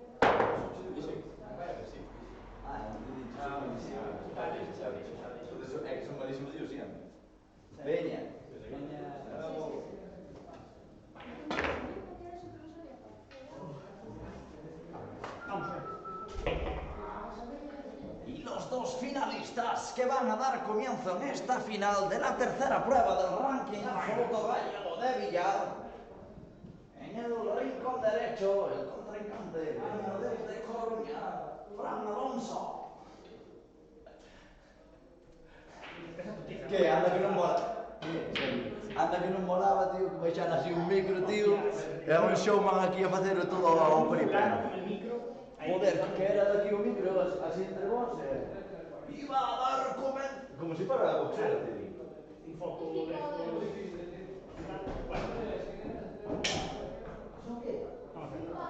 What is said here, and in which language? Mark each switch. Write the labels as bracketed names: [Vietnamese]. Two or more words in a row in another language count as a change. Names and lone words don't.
[Galician] Ah, non te dixo, son malísimo. É que son malísimo yo sempre. Veña. [Spanish] Vamos a ver. Y los dos finalistas que van a dar comienzo en esta final de la tercera prueba del ranking absoluto gallego de billar. En el rincón derecho, el contrincante viene desde Coruña, Fran Alonso. [Galician] Que anda que non mola. Anda que non molaba, tío, que baixan así un micro, tío. É un showman aquí a facer todo ao periplo. [Spanish] Joder, [Galician] que era daqui o micro, así entre vos, [Spanish] iba a dar como si fuera boxeo, tío. Un foco de estos. ¿Son qué? Vamos a ver.